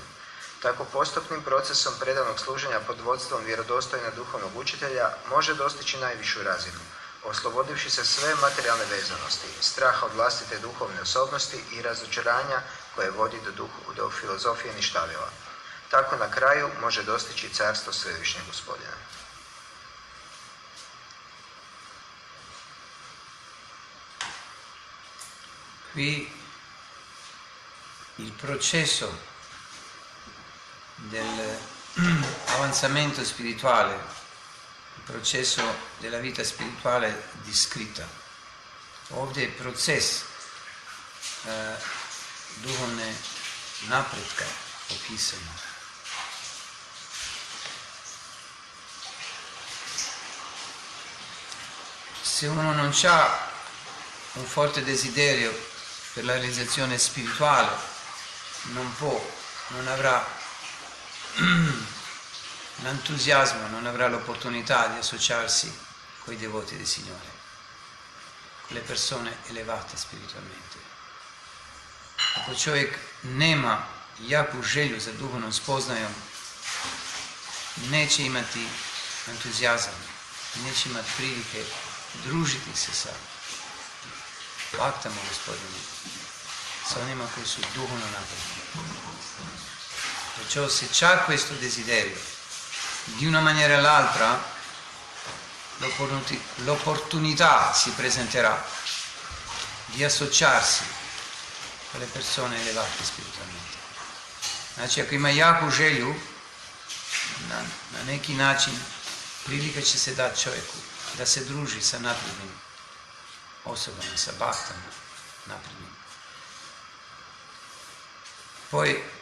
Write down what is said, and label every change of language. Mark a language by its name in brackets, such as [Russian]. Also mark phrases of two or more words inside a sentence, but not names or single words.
[Croatian] Tako postupnim procesom predanog služenja pod vodstvom vjerodostojna duhovnog učitelja može dostići najvišu razinu, oslobodivši se sve materijalne vezanosti, straha od vlastite duhovne osobnosti i razočaranja koje vodi do filozofije ništavila. Tako na kraju može dostići carstvo Svevišnjeg Gospodina. [Italian] Qui il processo dell'avanzamento spirituale, il processo della vita spirituale descritta. [Croatian] Ovdje je proces duhovne napretka opisano. [Italian] Se uno non ha un forte desiderio per la realizzazione spirituale, non avrà l'entusiasmo, non avrà l'opportunità di associarsi con i devoti del Signore, con le persone elevate spiritualmente. [Croatian] Ako čovjek nema jaku želju za duhovnom spoznajom, neće imati entuzijazam, neće imati prilike družiti se sa baktama Gospodine, sa onima koji su duhovno napredni. [Italian] Perciò se c'è questo desiderio, di una maniera o l'altra l'opportunità si presenterà di associarsi con le persone elevate spiritualmente. [Croatian] Znači, ako ima jaku želju, na neki način prilika će se dati čovjeku da se druži sa naprednim osobama, sa baktama naprednim. [Italian] Poi